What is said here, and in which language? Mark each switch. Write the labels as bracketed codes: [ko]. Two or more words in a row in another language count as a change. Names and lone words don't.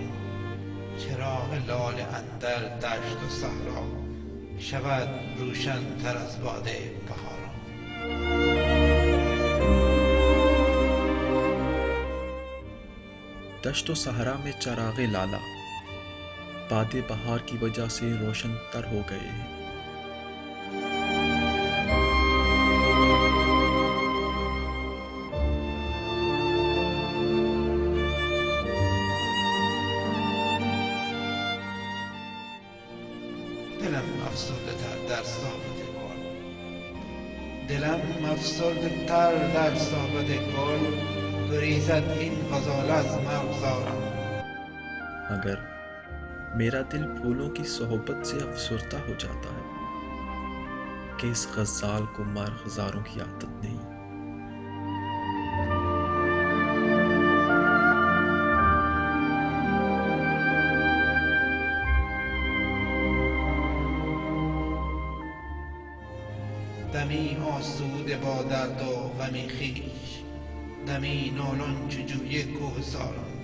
[fa] چراغ لاله اندر دشت و صحرا شود روشن تر از باده بهاران. [ur] دشت و صحرا میں چراغِ لالہ بادِ بہار کی وجہ سے روشن تر ہو گئے ہیں. [fa] دلم افسرده تر در صحبت گل، دلم افسرده تر در صحبت گل، گریزد این غزال از مرغزاران. [ur] مگر میرا دل پھولوں کی صحبت سے افسردہ ہو جاتا ہے کہ اس غزال کو مرغزاروں کی عادت نہیں. [fa] دمی آسوده با درد و غمی خویش، دمی نالان چو جوی کوهساران.